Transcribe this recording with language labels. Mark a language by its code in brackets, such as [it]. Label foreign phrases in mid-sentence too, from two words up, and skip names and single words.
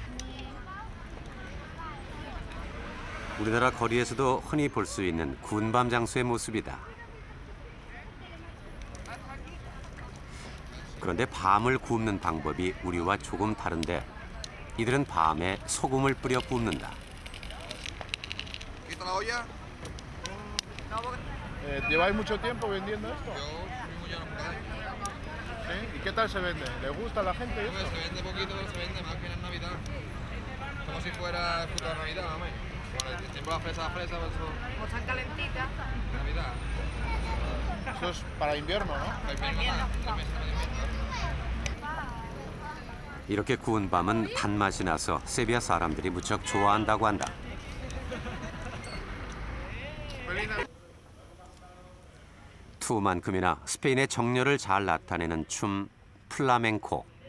[ko] 우리나라 거리에서도 흔히 볼 수 있는 군밤 장소의 모습이다. 그런데 밤을 굽는 방법이 우리와 조금 다른데 이들은 밤에 소금을 뿌려 굽는다. [es] ¿Lleváis mucho tiempo vendiendo esto? ¿Sí? ¿Y qué tal se vende? ¿Le gusta a la gente esto? Se vende poquito, pero se vende más que en Navidad. Como si fuera fruta de Navidad, vamos. Cuando el tiempo de la fresa, pues eso. Como están calentitas. Navidad. Eso es para invierno, ¿no? Para invierno, para invierno. [ko] 이렇게 구운 밤은 단맛이 나서 세비야 사람들이 무척 좋아한다고 한다. 투만큼이나 스페인의 정열을 잘 나타내는 춤 플라멩코.